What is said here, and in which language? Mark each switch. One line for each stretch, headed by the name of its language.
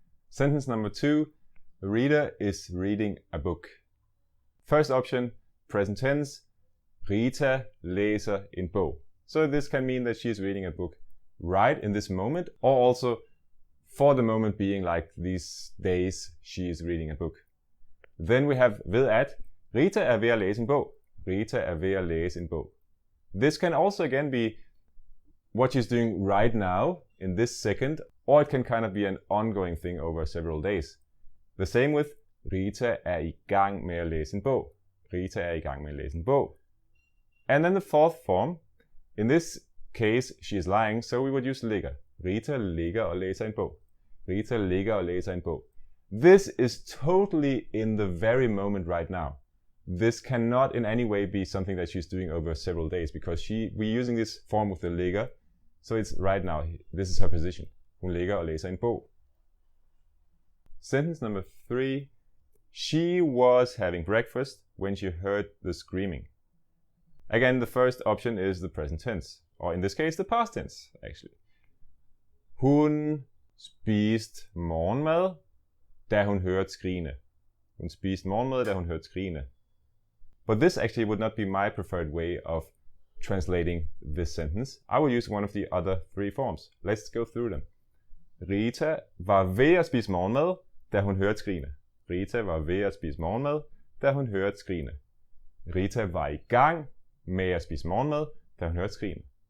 English: Sentence number 2, the reader is reading a book. First option, present tense,
Danish: Rita læser en bog.
English: So this can mean that she is reading a book right in this moment, or also for the moment being like these days, she is reading a book. Then we have
Danish: ved at, Rita ved at læse en bog. Rita ved at læse en bog.
English: This can also again be what she's doing right now, in this second, or it can kind of be an ongoing thing over several days. The same with
Danish: Rita i gang med at læse en bog. Rita i gang med at læse en bog.
English: And then the 4th form, in this case, she is lying, so we would use ligger.
Danish: Rita ligger og læser en bog. Rita ligger og læser en bog.
English: This is totally in the very moment right now. This cannot in any way be something that she's doing over several days because we're using this form with the ligger, so it's right now. This is her position.
Danish: Hun ligger og læser en bog.
English: Sentence number 3. She was having breakfast when she heard the screaming. Again, the first option is the present tense, or in this case, the past tense, actually.
Danish: Hun spiste morgenmad, da hun hørte skrigene. Hun spiste morgenmad, da hun hørte skrigene.
English: But this actually would not be my preferred way of translating this sentence. I will use one of the other 3 forms. Let's go through them.
Danish: Rita var ved at spise morgenmad, da hun hørte skrigene. Rita var ved at spise morgenmad, da hun hørte skrigene. Rita var i gang med at spise morgenmad, da hun hørte skrigene.